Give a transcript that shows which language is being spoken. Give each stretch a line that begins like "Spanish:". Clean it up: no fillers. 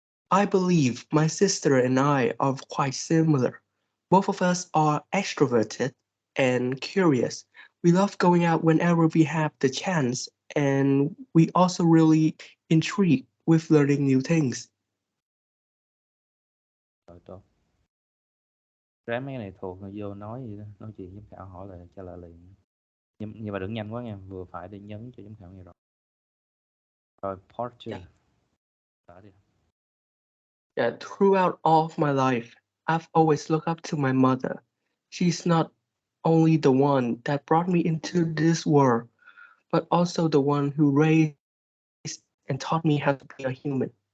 English: I believe my sister and I are quite similar. Both of us are extroverted and curious. We love going out whenever we have the chance, and we also really intrigued with learning new things.
Vietnamese: Rồi tốt. Ráng mấy cái này thuộc rồi vô nói gì đó, nói chuyện giám khảo hỏi là trả lời liền. Nhưng mà đừng nhanh quá nha, vừa phải để nhấn cho giám khảo nghe rồi. Rồi part 2. Đi.
English: Yeah, throughout all of my life, I've always looked up to my mother. She's not only the one that brought me into this world, but also the one who raised and taught me how to be a human.